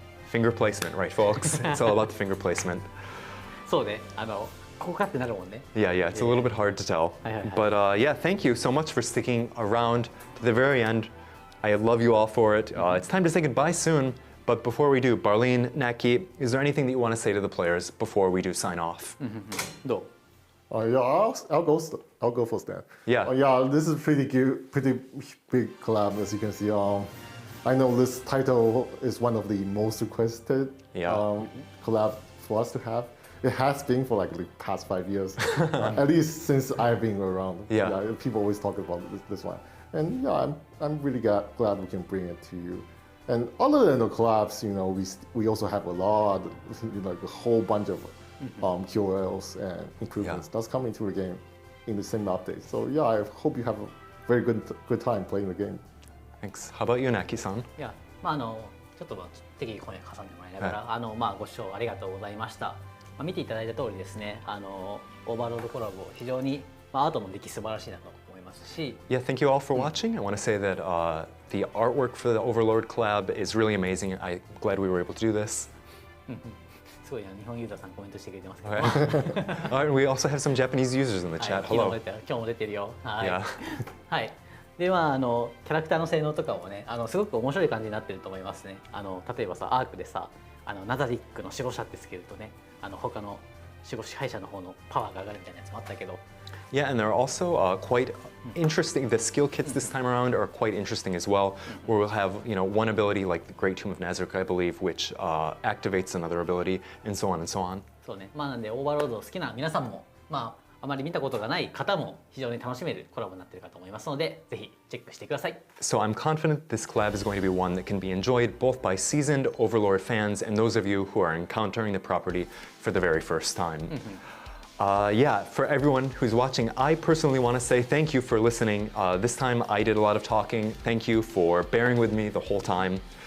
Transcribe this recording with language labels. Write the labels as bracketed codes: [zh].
[en] Finger placement, right, folks? It's all about the finger placement. [ja] そうねここかってなるもんね [en] Yeah, it's a little bit hard to tell. But yeah, thank you so much for sticking around to the very end. I love you all for it. It's time to say goodbye soon. But before we do, Barlene, Knacky, is there anything that you want to say to the players before we do sign off? [ja] どう [en] Yeah, I'll go first then. Yeah. Yeah, this is pretty big collab, as you can see. I know this title is one of the most requested collab for us to have. It has been for like the past 5 years, at least since I've been around. Yeah. People always talk about this one, and yeah, I'm really glad we can bring it to you. And other than the collabs, we also have a lot, like a whole bunch of QOLs and improvements that's coming to the game in the same update. So yeah, I hope you have a very good time playing the game. Thanks. How about you, Knacky-san? [ja] いやちょっと適宜ここに挟んでもらいながら、ご視聴ありがとうございました。見ていただいた通りですね、オーバーロードコラボ非常に、アートの出来素晴らしいなと思いますし。 [en] Yeah, thank you all for watching. I want to say that the artwork for the Overlord collab is really amazing. I'm glad we were able to do this. [ja] すごい日本ユーザーさんコメントしてくれてますけど。 [en] All right, we also have some Japanese users in the chat. [ja] 昨日も [en] Hello. [ja] 出てる今日も出てるよ。はい。 [en] Yeah. [ja] はい。でキャラクターの性能とかもね、すごく面白い感じになってると思いますね。例えばさ、アークでさ、ナザリックの守護者ってつけるとね、他の守護支配者の方のパワーが上がるみたいなやつもあったけど。 [en] Yeah, and they're also quite interesting. The skill kits this time around are quite interesting as well, where we'll have one ability like the Great Tomb of Nazareth, I believe, which activates another ability, and so on and so on. [ja] そうね。なんでオーバーロード好きな皆さんも、あまり見たことがない方も非常に楽しめるコラボになっているかと思いますので、ぜひチェックしてください。 [en] So I'm confident this collab is going to be one that can be enjoyed both by seasoned Overlord fans and those of you who are encountering the property for the very first time. Yeah, for everyone who's watching, I personally want to say thank you for listening. This time I did a lot of talking. Thank you for bearing with me the whole time.